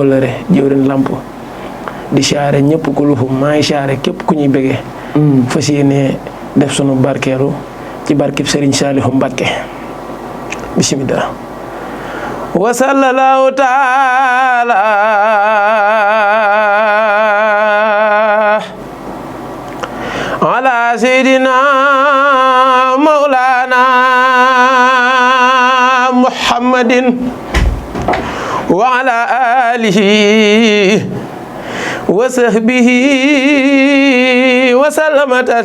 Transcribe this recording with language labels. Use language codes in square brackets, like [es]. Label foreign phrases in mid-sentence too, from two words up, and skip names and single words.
[wo] wëllëre jëwrin lamp di saare ñëpp kulluhum maa ngi saare képp ku ñuy bëggee fas yéene def sunu barkeelu ci barkib Serigne Saliou Mbacké [ar] بسم الله وصلى الله تعالى على سيدنا مولانا محمد وعلى آله وصحبه وسلم